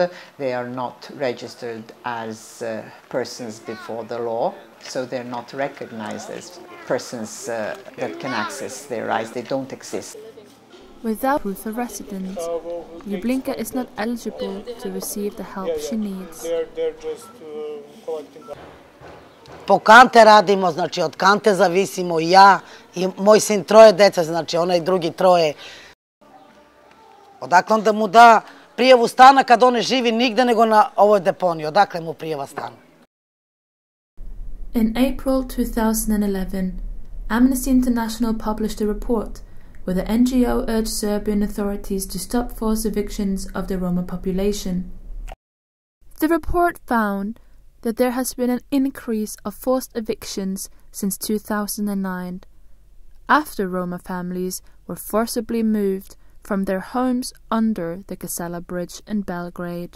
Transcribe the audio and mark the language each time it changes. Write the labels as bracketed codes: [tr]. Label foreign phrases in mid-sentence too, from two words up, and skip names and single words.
[en] They are not registered as persons before the law, so they're not recognized as persons that can access their rights. They don't exist. Without proof of residence, Ljublinka is not eligible to receive the help she needs. [sr] Po kante radimo, znači od kante zavisimo ja i moj sin 3 dece, znači onaj drugi 3. Odakle onda mu da prijavu stana kad on ne živi nigde nego na ovoj deponiji? Odakle mu prijava stana? [en] In April 2011, Amnesty International published a report where the NGO urged Serbian authorities to stop forced evictions of the Roma population. The report found that there has been an increase of forced evictions since 2009, after Roma families were forcibly moved from their homes under the Casella Bridge in Belgrade.